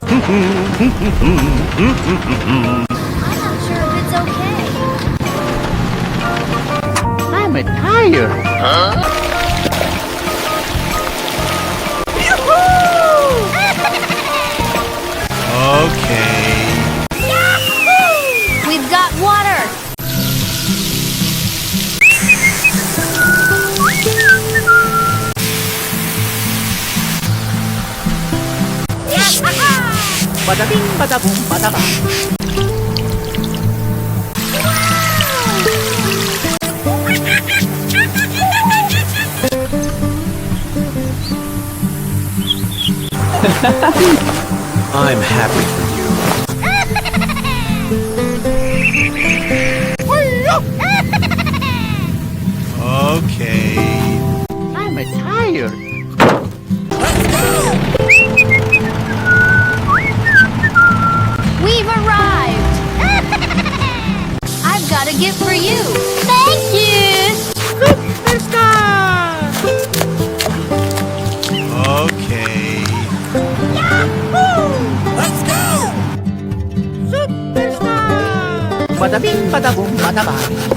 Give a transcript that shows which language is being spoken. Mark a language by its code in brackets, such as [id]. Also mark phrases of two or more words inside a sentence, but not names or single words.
[en] I'm not sure if it's okay. I'm tired. Huh? Okay. We've got water! Bada bing, bada boom, bada bang. I'm happy for you. Okay. I'm tired. We've arrived! I've got a gift for you! Thank you! Okay. Bada bing, bada boom, bada bang.